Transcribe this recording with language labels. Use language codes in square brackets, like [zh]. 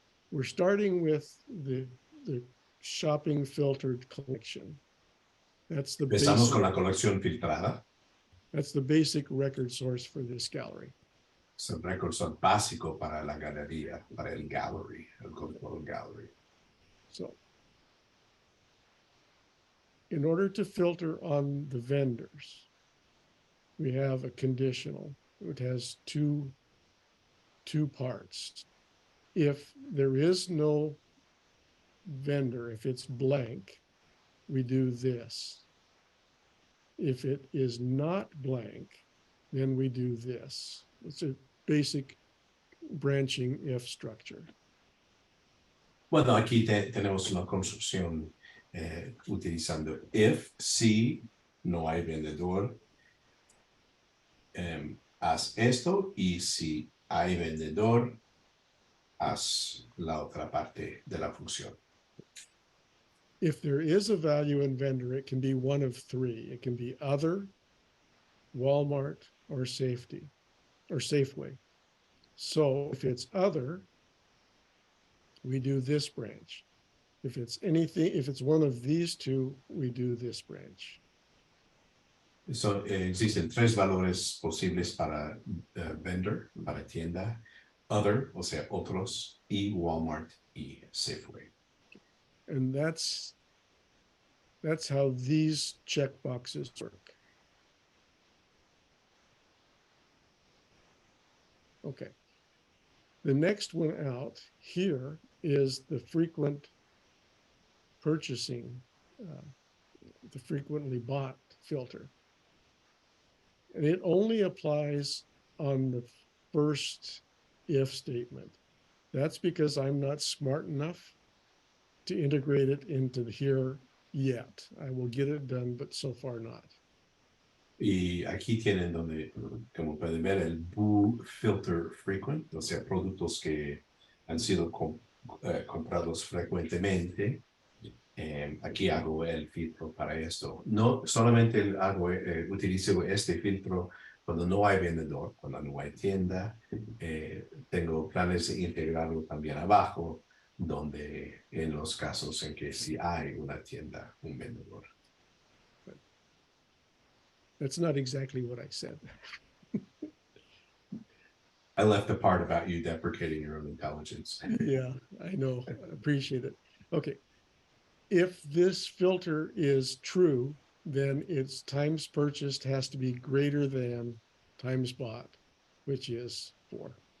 [en] We're starting with the shopping filtered collection. That's the [es] Empezamos con la [en] basic, [es] colección filtrada. [en] that's the basic record source for this gallery. [es] Es el record source básico para la galería, para el gallery, el control gallery. [en] So in order to filter on the vendors, we have a conditional. It has two parts. If there is no vendor, if it's blank, we do this. If it is not blank, then we do this. It's a basic branching if structure. [es] Bueno, aquí tenemos una construcción utilizando if, si no hay vendedor, haz esto, y si hay vendedor, haz la otra parte de la función. [en] If there is a value in vendor, it can be one of three. It can be other, Walmart, or Safety, or Safeway. So if it's other, we do this branch. If it's anything, if it's one of these two, we do this branch. [es] Existen tres valores posibles para vendor, para tienda: other, o sea, otros, y Walmart y Safeway. [en] And that's how these checkboxes work. Okay. The next one out here is the frequent purchasing, the frequently bought filter. And it only applies on the first if statement. That's because I'm not smart enough to integrate it into here yet. I will get it done, but so far not. [es] Y aquí tienen donde, como pueden ver, el boo filter frequent, o sea, productos que han sido comprados frecuentemente. Aquí hago el filtro para esto. No solamente utilizo este filtro cuando no hay vendedor, cuando no hay tienda. Tengo planes de integrarlo también abajo, donde en los casos en que sí hay una tienda, un vendedor. [en] That's not exactly what I said. I left the part about you deprecating your own intelligence. Yeah, I know. I appreciate it. Okay. If this filter is true, then its times purchased has to be greater than times bought, which is 4.